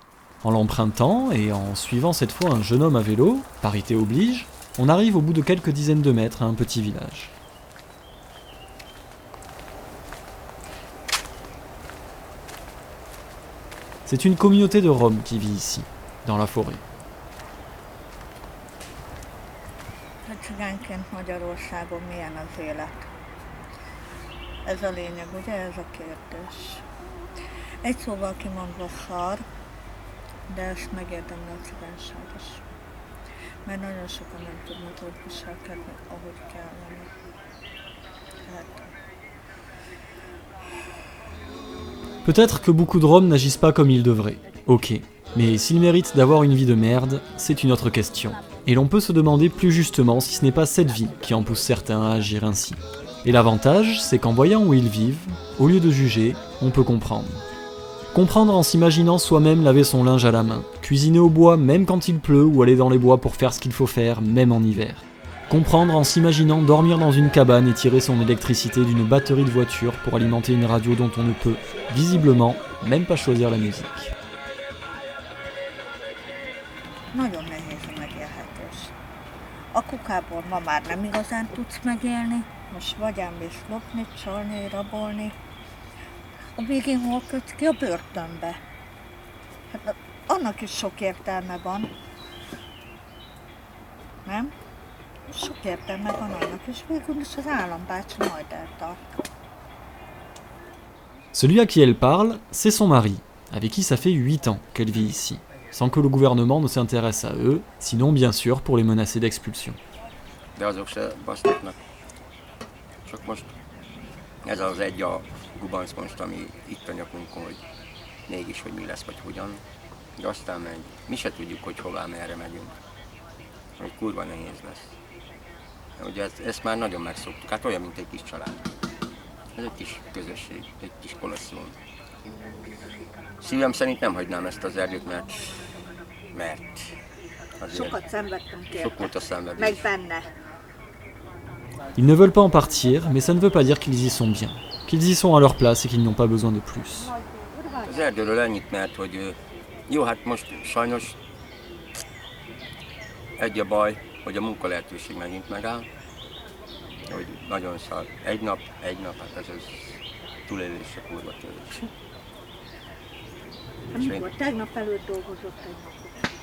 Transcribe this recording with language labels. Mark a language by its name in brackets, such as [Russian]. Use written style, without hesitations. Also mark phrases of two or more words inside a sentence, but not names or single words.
[French] En l'empruntant et en suivant cette fois un jeune homme à vélo, parité oblige, on arrive au bout de quelques dizaines de mètres à un petit village. C'est une communauté de Roms qui vit ici, dans la forêt. [Hungarian] Cigányként Magyarországon milyen az élet? Ez a lényeg, ugye ez a kérdés. Egy szóval kimondva szar, de ezt megérdemli a cigányság is. Mert nagyon sokan nem tudnak úgy viselkedni, ahogy kellene. [French] Peut-être que beaucoup de Roms n'agissent pas comme ils devraient, ok, mais s'ils méritent d'avoir une vie de merde, c'est une autre question. Et l'on peut se demander plus justement si ce n'est pas cette vie qui en pousse certains à agir ainsi. Et l'avantage, c'est qu'en voyant où ils vivent, au lieu de juger, on peut comprendre. Comprendre en s'imaginant soi-même laver son linge à la main, cuisiner au bois même quand il pleut ou aller dans les bois pour faire ce qu'il faut faire, même en hiver. Comprendre en s'imaginant dormir dans une cabane et tirer son électricité d'une batterie de voiture pour alimenter une radio dont on ne peut, visiblement, même pas choisir la musique. [Hungarian] Nagyon nehéz a megélhetés. A kukából ma már nem igazán tudsz megélni, most vagy elmész lopni, csalni, rabolni. A végén hol kötsz ki? A börtönbe. Hát annak is sok értelme van. Nem? Sok értelme van annak, és végül is az állambácsi majd eltart. [French] Celui à qui elle parle, c'est son mari, avec qui ça fait 8 ans qu'elle vit ici, sans que le gouvernement ne s'intéresse à eux, sinon bien sûr pour les menacer d'expulsion. [Hungarian] De azok se basztatnak. Csak most ez az egy a gubanc most, ami itt a nyakunkon, hogy mégis, hogy mi lesz, vagy hogyan. De aztán megy. Mi se tudjuk, hogy hová, merre megyünk. Hogy kurva nehéz lesz. Ugye ezt már nagyon megszoktuk, hát olyan, mint egy kis család. Ez egy kis közösség, egy kis kolosszum. Szívem szerint nem hagynám ezt az erdőt, mert Sokat szenvedtünk érte. sok volt a szenvedés. Meg benne. [French] Ils ne veulent pas en partir, mais ça ne veut pas dire qu'ils y sont bien, qu'ils y sont à leur place et qu'ils n'ont pas besoin de plus. [Hungarian] Az erdőről ennyit, mert hogy jó, hát most sajnos egy a baj, hogy a munkalehetőség megint megáll. hogy nagyon szar. Egy nap, hát ez túlélésre kurva tőlés. Amikor tegnap előtt dolgozott egy napot.